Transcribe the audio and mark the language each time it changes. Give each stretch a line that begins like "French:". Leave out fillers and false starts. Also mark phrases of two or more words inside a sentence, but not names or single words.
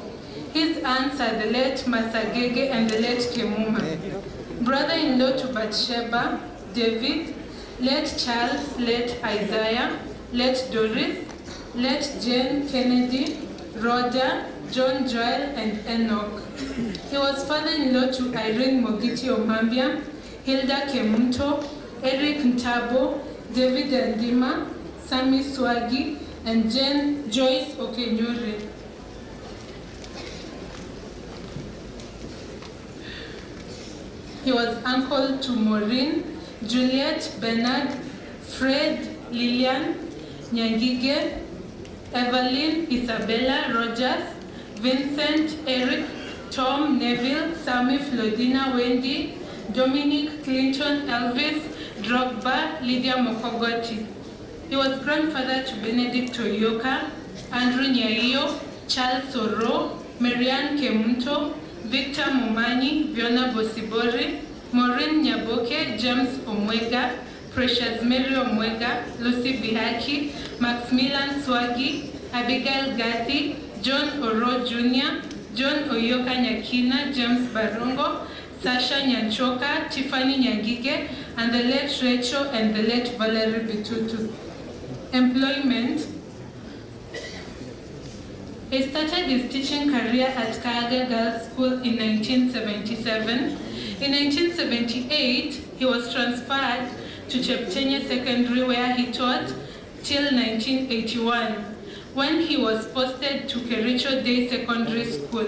English: His aunts are the late Masagege and the late Kemuma. Brother-in-law to Bathsheba, David, late Charles, late Isaiah, late Doris, late Jane Kennedy, Rhoda, John Joel, and Enoch. He was father-in-law to Irene Mogiti Omambia, Hilda Kemunto, Eric Ntabo, David Andima, Sami Swagi, and Jane Joyce Okenyuri. He was uncle to Maureen, Juliet, Bernard, Fred, Lillian, Nyangige, Evelyn, Isabella, Rogers, Vincent, Eric, Tom, Neville, Sammy, Flodina, Wendy, Dominic, Clinton, Elvis, Drogba, Lydia Mokogoti. He was grandfather to Benedict Oyioka, Andrew Nyaio, Charles Oroo, Marianne Kemunto, Victor Mumani, Viona Bosibori, Maureen Nyaboke, James Omwega, Precious Mary Omwega, Lucy Bihaki, Maximilian Swagi, Abigail Gathi, John Oroo Jr., John Oyioka Nyakina, James Barongo, Sasha Nyanchoka, Tiffany Nyangige, and the late Rachel and the late Valerie Bitutu. Employment. He started his teaching career at Kaaga Girls School in 1977. In 1978, he was transferred to Cheptenya Secondary, where he taught till 1981, when he was posted to Kericho Day Secondary School.